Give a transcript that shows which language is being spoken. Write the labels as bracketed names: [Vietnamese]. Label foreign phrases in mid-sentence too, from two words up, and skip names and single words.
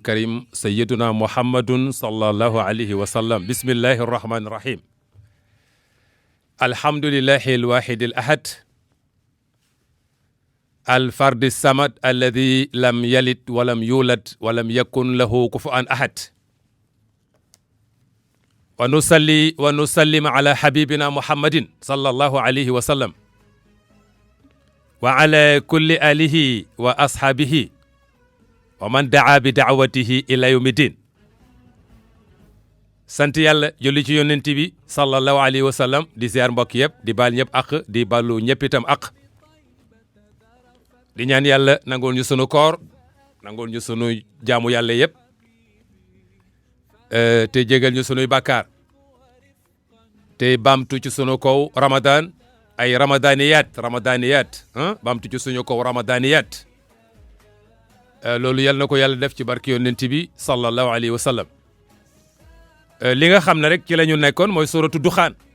[Arabic] الكريم سيدنا محمد صلى الله عليه وسلم بسم الله الرحمن الرحيم الحمد لله الواحد الأحد الفرد الصمد الذي لم يلد ولم يولد ولم يكن له كفوا أحد ونصلي ونسلم على حبيبنا محمد صلى الله عليه وسلم وعلى كل آله وأصحابه ومن دعا بدعوته إلى يوم الدين [Wolof] sant yàlla julli ci yonent bi [Arabic] صلى الله عليه وسلم [Wolof] di ziar mbokk yëpp di baal ñëpp ak di balu ñëpp itam ak di ñaan yàlla nangul ñu sunu koor nangul ñu sunu jaamu yàlla yëpp te jégal ñu sunuy bàkkaar te bamtu ci sunu kaw ramadan ay ramadaniyat bamtu ci suñu kaw ramadaniyat loolu yal na ko yàlla def ci barki yonent bi [Arabic] صلى الله عليه وسلم [Wolof] li nga xam ne rek ci la ñu nekkoon mooy [Arabic] سورة الدخان